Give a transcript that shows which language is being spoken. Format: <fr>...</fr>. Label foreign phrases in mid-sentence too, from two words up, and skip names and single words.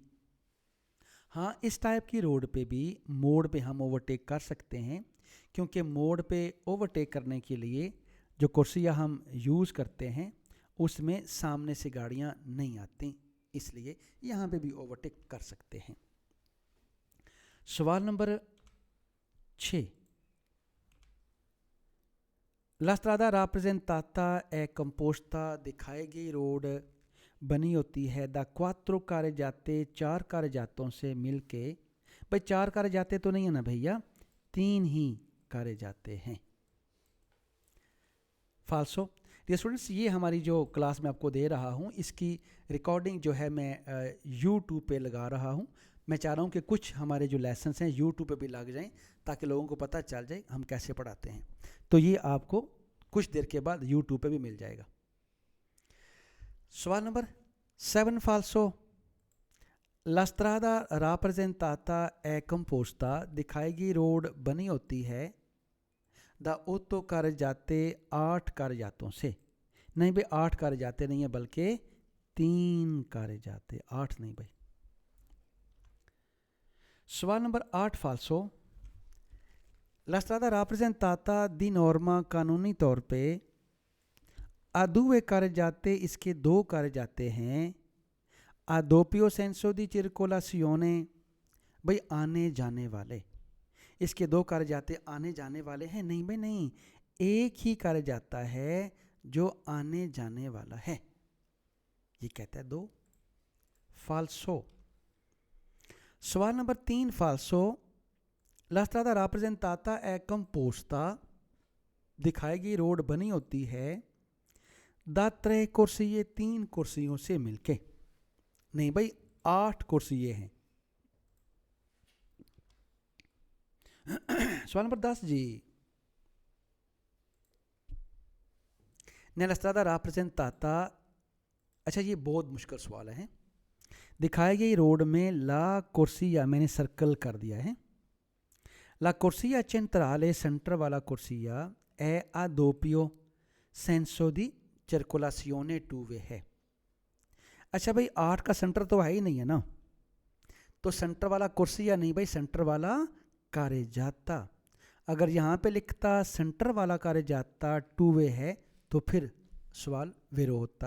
<hi>हाँ, इस टाइप की रोड पे भी मोड़ पे हम ओवरटेक कर सकते हैं, क्योंकि मोड़ पे ओवरटेक करने के लिए जो कुर्सियाँ हम यूज़ करते हैं उसमें सामने से गाड़ियाँ नहीं आती, इसलिए यहाँ पे भी ओवरटेक कर सकते हैं। सवाल नंबर 6,</hi> <it>La strada rappresentata è composta</it> <hi>दिखाई गई रोड बनी होती है</hi> <it>da 4 carreggiate</it> <hi>4 कार्य जातों से मिलके। भाई 4 कार्य जाते तो नहीं है ना भैया, 3 ही कार्य जाते हैं। फाल्सो।</hi> <en>dear students,</en> <hi>ये हमारी जो क्लास में आपको दे रहा हूँ इसकी रिकॉर्डिंग जो है मैं YouTube पे लगा रहा हूँ। मैं चाह रहा हूँ कि कुछ हमारे जो लेसन्स हैं YouTube पे भी लग जाएं, ताकि लोगों को पता चल जाए हम कैसे पढ़ाते हैं। तो ये आपको कुछ देर के बाद YouTube पे भी मिल जाएगा। सवाल नंबर 7, फाल्सो।</hi> <it>La strada rappresentata è composta</it> <hi>दिखाई गई रोड बनी होती है</hi> <it>da 8 carreggiate</it> <hi>8 कार्य जातों से। नहीं भाई, 8 कार्य जाते नहीं है बल्कि 3 कार्य जाते, 8 नहीं भाई। सवाल नंबर 8, फाल्सो।</hi> <it>La strada rappresentata di norma</it> <hi>कानूनी तौर पे</hi> <it>a due carreggiate,</it> <hi>इसके 2 कार्य जाते हैं</hi> <it>a doppio senso di circolazione,</it> <hi>भाई आने जाने वाले, इसके 2 कार्य जाते आने जाने वाले हैं। नहीं भाई नहीं, एक ही कार्य जाता है जो आने जाने वाला है, ये कहता है 2। फाल्सो। सवाल नंबर 3, फाल्सो।</hi> <it>La strada rappresentata è composta</it> <hi>दिखाई गई रोड बनी होती है</hi> <it>da 3 corsie</it> <hi>3 कुर्सियों से मिलके। नहीं भाई, 8 कुर्सिये हैं। सवाल नंबर 10 जी,</hi> <it>Nella strada rappresentata,</it> <hi>अच्छा ये बहुत मुश्किल सवाल है। दिखाई गई रोड में</hi> <it>la corsia</it> <hi>मैंने सर्कल कर दिया है।</hi> <it>la corsia centrale</it> <hi>सेंटर वाला कुर्सिया</hi> <it>è a doppio senso di circolazione</it> <en>two way</en> <it>है।</it> <hi>अच्छा भाई 8 का सेंटर तो है ही नहीं है ना, तो सेंटर वाला कुर्सिया नहीं भाई, सेंटर वाला कार्यजाता। अगर यहाँ पे लिखता सेंटर वाला कार्यजाता</hi> <en>two way</en> <hi>है तो फिर सवाल विरोध होता।</hi>